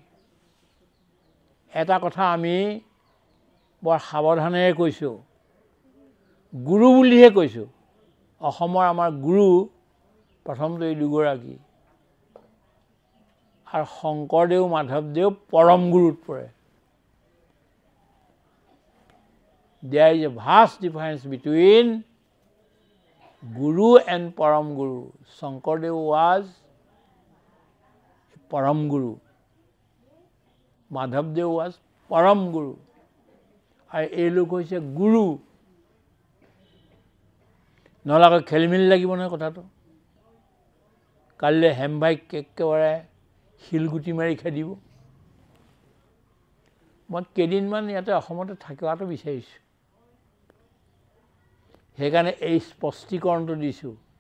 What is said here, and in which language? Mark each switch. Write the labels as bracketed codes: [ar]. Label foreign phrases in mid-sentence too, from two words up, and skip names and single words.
[as] এটা কথা আমি বৰ সাৱধানেৰে কৈছোঁ, গুৰু বুলিহে কৈছোঁ। অসমৰ আমাৰ গুৰু প্ৰথমটো এই দুগৰাকী, আৰু শংকৰদেৱ মাধৱদেৱ পৰম গুৰুত পৰে। [en] There is a vast difference between Guru and Param Guru. Shankardev was Param Guru. Madhavdev was Param Guru. [as] আৰু এই লোক হৈছে গুৰু। নহ'লে আকৌ খেলিমেলি লাগিব নহয় কথাটো। কালিলৈ হেমভাইক একেবাৰে শিলগুটি মাৰি খেদিব। মই কেইদিনমান ইয়াতে অসমতে থকাটো বিচাৰিছোঁ, সেইকাৰণে এই স্পষ্টীকৰণটো দিছোঁ।